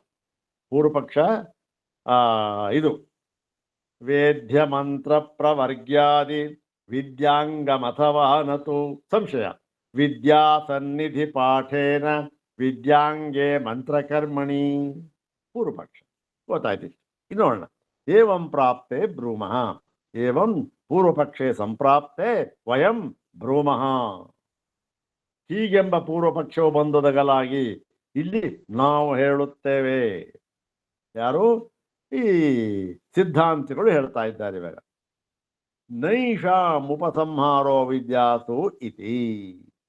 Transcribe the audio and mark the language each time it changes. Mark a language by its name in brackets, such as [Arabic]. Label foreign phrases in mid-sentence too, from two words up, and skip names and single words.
[Sanskrit] ಪೂರ್ವಪಕ್ಷ ಇದು ವೇದ್ಯ ಮಂತ್ರ ಪ್ರವರ್ಗ್ಯಾದಿ ವಿದ್ಯಾಂಗಮಥವಾ ನತು ಸಂಶಯ ವಿದ್ಯಾ ಸನ್ನಿಧಿ ಪಾಠೇನ ವಿದ್ಯಾಂಗೆ ಮಂತ್ರಕರ್ಮಣಿ. [Kannada] ಪೂರ್ವಪಕ್ಷ ಗೊತ್ತಾಯ್ತು. ಇನ್ನು ನೋಡೋಣ. [Sanskrit] ಏವಂ ಪ್ರಾಪ್ತೆ ಬ್ರೂಮಃ, ಏವಂ ಪೂರ್ವಪಕ್ಷೆ ಸಂಪ್ರಾಪ್ತೆ ವಯಂ ಬ್ರೂಮಃ. [Kannada] ಹೀಗೆಂಬ ಪೂರ್ವಪಕ್ಷವು ಬಂದೊದಗಲಾಗಿ ಇಲ್ಲಿ ನಾವು ಹೇಳುತ್ತೇವೆ. ಯಾರು? ಈ ಸಿದ್ಧಾಂತಿಗಳು ಹೇಳ್ತಾ ಇದ್ದಾರೆ ಇವಾಗ. [Sanskrit] ನೈಷಾಂ ಉಪಸಂಹಾರೋ ವಿದ್ಯಾಸು ಇತಿ.